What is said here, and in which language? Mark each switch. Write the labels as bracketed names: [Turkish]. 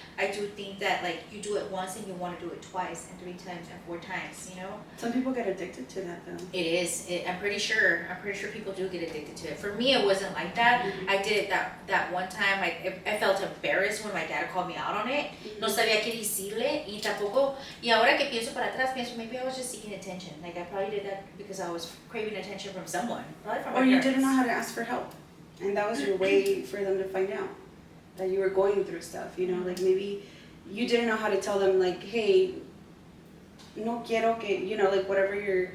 [English] I do think that like you do it once and you want to do it twice and 3 times and 4 times, you know? Some people get addicted to that though. It is. I'm pretty sure people do get addicted to it. For me, it wasn't like that. I did it that one time. I felt embarrassed when my dad called me out on it. [Spanish] No sabía qué decirle y tampoco. Y ahora que pienso para atrás, pienso [English] maybe I was just seeking attention. Like I probably did that because I was craving attention from someone. Probably from my Or you parents. didn't know how to ask for help, and that was your way for them to find out that you were going through stuff. You know, like maybe you didn't know how to tell them, like, hey, [Spanish] no quiero que, [English] you know, like whatever you're.